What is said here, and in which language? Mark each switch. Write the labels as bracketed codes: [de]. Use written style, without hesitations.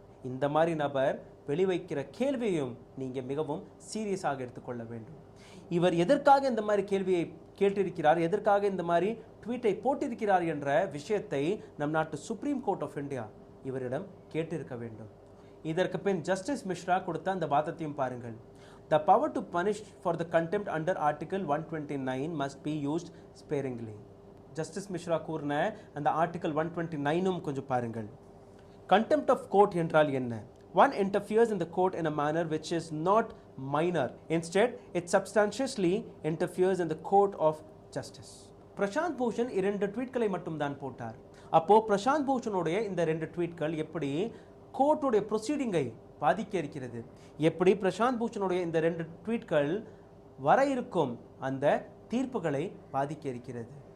[ta] இந்த மாதிரி நபர் வெளிவைக்கிற கேள்வியையும் நீங்க மிகவும் சீரியஸாக எடுத்துக்கொள்ள வேண்டும். இவர் எதற்காக இந்த மாதிரி கேள்வியை கேட்டிருக்கிறார், எதற்காக இந்த மாதிரி ட்வீட்டை போட்டிருக்கிறார் என்ற விஷயத்தை நம் நாட்டு சுப்ரீம் கோர்ட் ஆஃப் இந்தியா இவரிடம் கேட்டிருக்க வேண்டும். இதற்கு பின் ஜஸ்டிஸ் மிஸ்ரா கொடுத்த அந்த வாதத்தையும் பாருங்கள். [en] The power to punish for the contempt under Article 129 must be used sparingly. [ta] Justice Mishra கூறின அந்த ஆர்டிகல் 129 கொஞ்சம் பாருங்கள். [en] Contempt of court [ta] என்றால் என்ன? [en] One interferes in the court in a manner which is not minor. Instead, it substantially interferes in the court of justice. [ta] Prashanth Bhushan 2 ட்வீட்களை மட்டும் தான் போட்டார். அப்போ பிரசாந்த் பூஷனுடைய இந்த 2 ட்வீட்கள் எப்படி கோர்ட்டுடைய ப்ரொசீடிங்கை பாதிக்க இருக்கிறது, எப்படி பிரசாந்த் பூஷனுடைய இந்த 2 ட்வீட்கள் வர இருக்கும் அந்த தீர்ப்புகளை பாதிக்க இருக்கிறது.